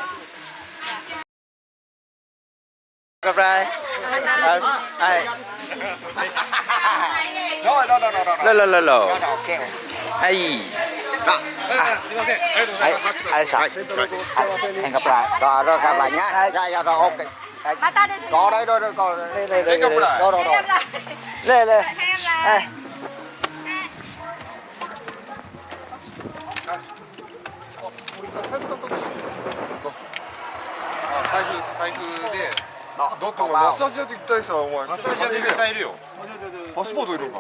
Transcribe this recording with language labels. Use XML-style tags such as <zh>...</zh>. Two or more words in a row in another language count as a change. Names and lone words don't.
<ja>乾杯。はい。はい。すいません、ありがとうございます。</ja> <vi>はい。Hẹn gặp lại. Rồi gặp lại nhá. Rồi ok. Có đây rồi có đây. Đây. Rồi. Đây.</vi> <ja>財布でだってお前マッサージ屋って言ったりさ、お前マッサージ屋で買えるよ。パスポートいるのかな。</ja>